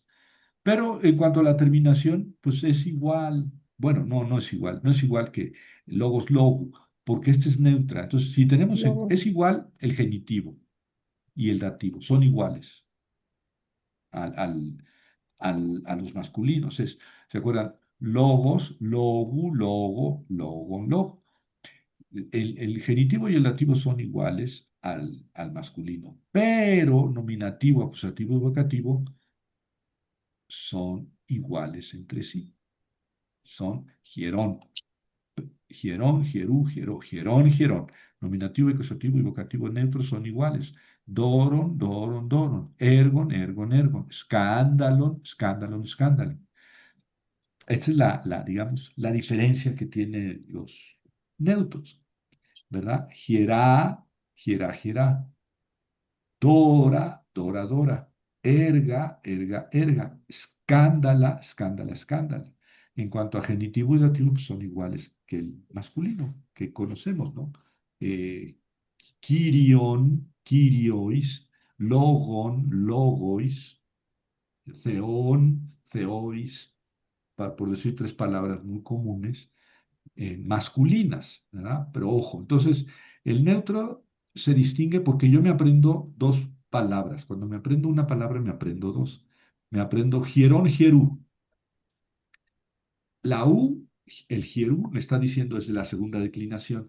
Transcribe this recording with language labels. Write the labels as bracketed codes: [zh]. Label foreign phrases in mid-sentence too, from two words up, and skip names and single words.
[es] Pero en cuanto a la terminación, pues es igual. Bueno, no, no es igual. No es igual que [el] λόγος, λόγῳ, [es] porque este es neutra. Entonces, si tenemos, Luego, es igual el genitivo y el dativo, son iguales al, al, a los masculinos. ¿Se acuerdan? [el] λόγος, λόγου, λόγῳ, λόγον, [es] logo. El genitivo y el dativo son iguales al masculino, pero nominativo, acusativo y vocativo son iguales entre sí. [el] Son ἱερόν, ἱερόν, ἱεροῦ, ἱερῷ, ἱερόν, ἱερόν. [es] Nominativo, acusativo y vocativo neutros son iguales. [el] δῶρον, δῶρον, δῶρον. ἔργον, ἔργον, ἔργον. σκάνδαλον, σκάνδαλον, [es] escándalo. Esta es digamos, la diferencia que tienen los neutros, ¿verdad? [el] ἱερά, ἱερά, ἱερά. δῶρα, δῶρα, δῶρα. ἔργα, ἔργα, ἔργα. σκάνδαλα, σκάνδαλα, σκάνδαλα. [es] En cuanto a genitivo y dativo, pues son iguales que el masculino, que conocemos, ¿no? [el] Eh, κυρίων, κυρίοις, λόγων, λόγοις, θεῶν, θεοῖς, [es] por decir tres palabras muy comunes, masculinas, ¿verdad? Pero ojo, entonces el neutro se distingue porque yo me aprendo dos palabras. Cuando me aprendo una palabra, me aprendo dos. Me aprendo [el] ἱερόν, ἱεροῦ. [es] La U, el hierú, me está diciendo es de la segunda declinación.